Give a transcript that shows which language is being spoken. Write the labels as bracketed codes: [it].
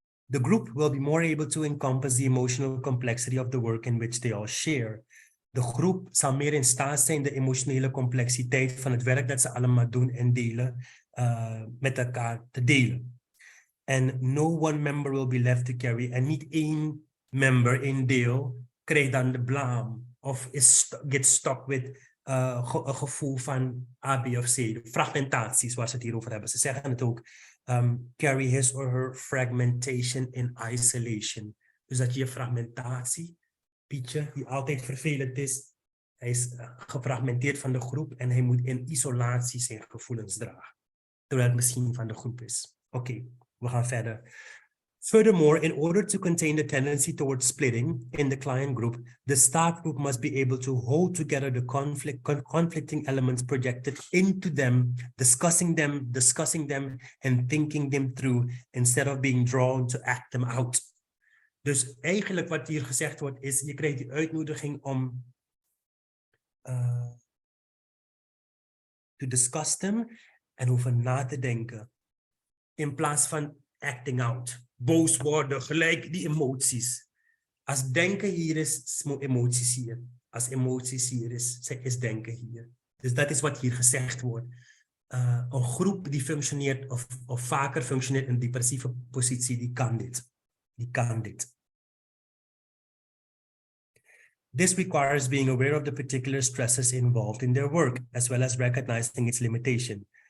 [en] The group will be more able to encompass the emotional complexity of the work in which they all share. [nl] De groep zal meer in staat zijn de emotionele complexiteit van het werk dat ze allemaal doen en delen met elkaar te delen. [en] And no one member will be left to carry. [nl] En niet één member, één deel, krijgt dan de blame of [en] get stuck with [nl] een gevoel van A, B of C. Fragmentaties waar ze het hier over hebben. Ze zeggen het ook. [en] Carry his or her fragmentation in isolation. [nl] Dus dat je fragmentatie, Pietje, die altijd vervelend is, hij is gefragmenteerd van de groep en hij moet in isolatie zijn gevoelens dragen. Terwijl het misschien van de groep is. Oké, we gaan verder. [en] Furthermore, in order to contain the tendency towards splitting in the client group, the staff group must be able to hold together the conflicting elements projected into them, discussing them, and thinking them through, instead of being drawn to act them out. [nl] Dus eigenlijk wat hier gezegd wordt is, je krijgt die uitnodiging om [en] to discuss them [nl] en over na te denken. In plaats van acting out. Boos worden, gelijk die emoties. Als denken hier is emoties hier. Als emoties hier is denken hier. Dus dat is wat hier gezegd wordt. Een groep die functioneert of vaker functioneert in een depressieve positie, die kan dit. Die kan dit. [en] This requires being aware of the particular stresses involved in their work, as well as recognizing its limitation.